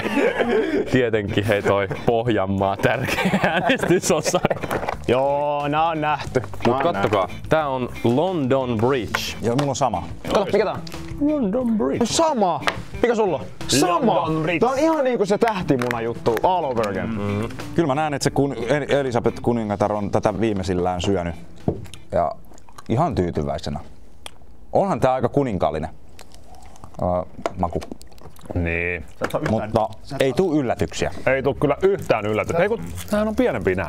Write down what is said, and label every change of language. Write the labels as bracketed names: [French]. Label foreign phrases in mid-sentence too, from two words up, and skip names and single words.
[Finnish] Tietenkin hei toi Pohjanmaa tärkeä äänestysosa. Joo, nää on nähty. Mut kattokaa, tää on London Bridge. Joo, mulla on sama. Kato, mikä tää on? London Bridge. Sama! Mikä sulla on? Sama! London Bridge. Tää on ihan niinku se tähtimuna juttu [English] all over again. [Finnish] Kyllä mä näen, että se Elisabeth kuningatar on tätä viimeisillään syönyt. Ja ihan tyytyväisenä. Onhan tää aika kuninkaallinen maku. Niin. Mutta ei tuu yllätyksiä. Ei tuu kyllä yhtään yllätystä. Ei kun tämähän on pienempi nää.